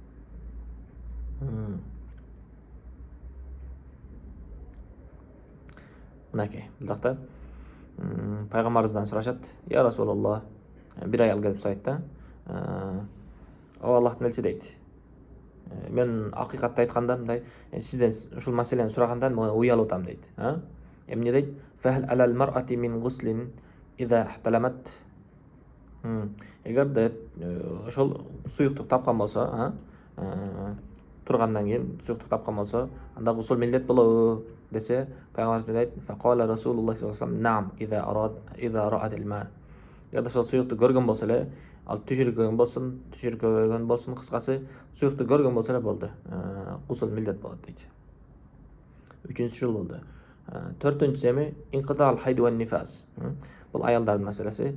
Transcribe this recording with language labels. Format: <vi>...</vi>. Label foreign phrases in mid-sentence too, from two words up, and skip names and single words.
<ky>Мынакей, булдакта пайгамбарыбыздан сурашат:</ky> <ar>"يا رسول الله",</ar> <ky>бир аял келип сурайт да: "О Аллахтын элчи", дейт. "Мен акыйкатты айтканда мындай, сизден ушул маселени сурагандан уялып атам", дейт. Эмне дейт?</ky> <ar>"فهل على المرأة من غسل إذا احتلمت".</ar> <ky>Эгерде ошол суюктук тапкан болсо, тургандан кийин суюктук тапкан болсо, анда гусул millet болобу десе, пайгамбарыбыз айтат:</ky> <ar>"فقال رسول الله صلى الله عليه وسلم نعم إذا رأت الماء".</ar> <ky>Эгерде ошол суюкту көргөн болсо эле, ал түшүркөгөн болсун, кыскасы суюкту көргөн болсо эле болду, гусул millet болот, дейт. Үчүнчүсү ушул болду. Төртүнчүсү эми</ky> <ar>انقطاع حيض ونفاس.</ar> <ky>Бул аялдардын маселеси.</ky>